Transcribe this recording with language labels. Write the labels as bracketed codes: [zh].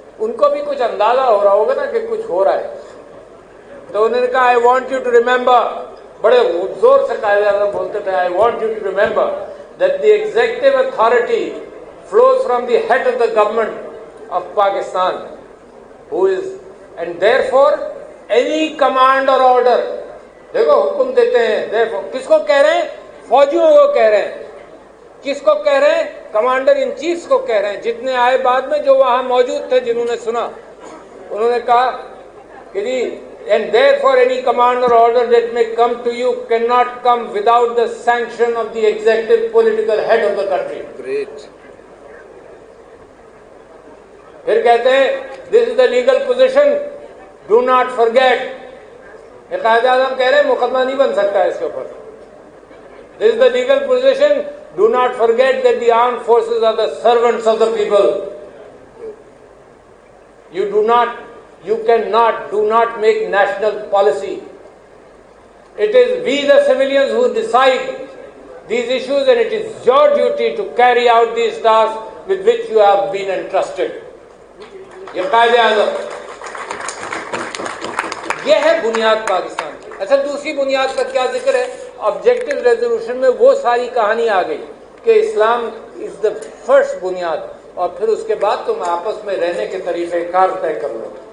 [ur] ان کو بھی کچھ اندازہ ہو رہا ہوگا نا کہ کچھ ہو رہا ہے. تو انہوں نے کہا [en] I want you to remember, [ur] بڑے زور سے قائد اعظم بولتے تھے، [en] I want you to remember that the executive authority flows from the head of the government of Pakistan who is and therefore any command اور order. [ur] دیکھو حکم دیتے ہیں، دیکھو کس کو کہہ رہے ہیں؟ فوجیوں کو کہہ رہے ہیں. کس کو کہہ رہے ہیں؟ کمانڈر ان چیف کو کہہ رہے ہیں. جتنے آئے بعد میں جو وہاں موجود تھے جنہوں نے سنا، انہوں نے کہا کہ جی [en] and therefore any command or order that may come to you cannot come without the sanction of the executive political head of the country. Great. [ur] پھر کہتے ہیں [en] this is the legal position, do not forget. [ur] Quaid Azam کہہ رہے ہیں مقدمہ نہیں بن سکتا ہے اس کے اوپر. [en] This is the legal position, do not forget that the armed forces are the servants of the people. You cannot, do not make national policy. It is we the civilians who decide these issues, and it is your duty to carry out these tasks with which you have been entrusted. [ur] یہ قائد اعظم، یہ ہے بنیاد پاکستان کی. اچھا دوسری بنیاد کا کیا ذکر ہے؟ آبجیکٹو ریزولوشن میں وہ ساری کہانی آ گئی کہ [en] Islam is the first [ur] بنیاد، اور پھر اس کے بعد تم آپس میں رہنے کے طریقہ کار طے کر لو.